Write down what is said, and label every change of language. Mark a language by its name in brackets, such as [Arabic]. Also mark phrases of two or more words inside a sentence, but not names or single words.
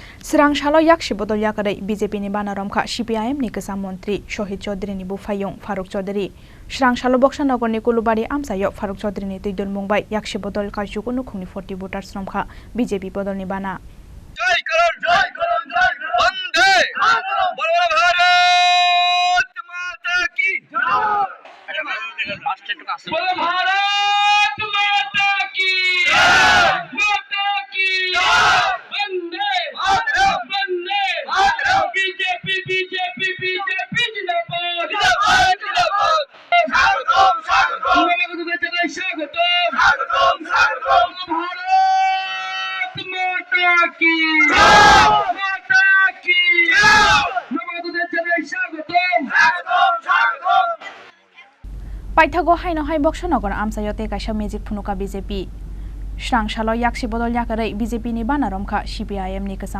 [Kok Borok] Srangshalo yakshi bodol yakadai BJP ni bana romkha CPIM ni kesam mantri Shohid Chaudhary ni bufayong Faruk Chaudhary Srangshalo Boksanagar ni Kulubari amsayo Faruk Chaudhary ni tuidul mungbai yakshi bodol kaichu kunu khungni 40 voters romkha BJP bodol ni bana [Hindi] जय वंदे भारत माता की भारत माता की वंदे वंदे बीजेपी बीजेपी बीजेपी जिंदाबाद स्वागतम भारत माता की [Kok Borok] Paithago haino hai Boksanagar amsayote kaisa magic phunuka BJP Srangshalo yakshi bodol yakadai BJP ni bana romkha CPIM ni kesam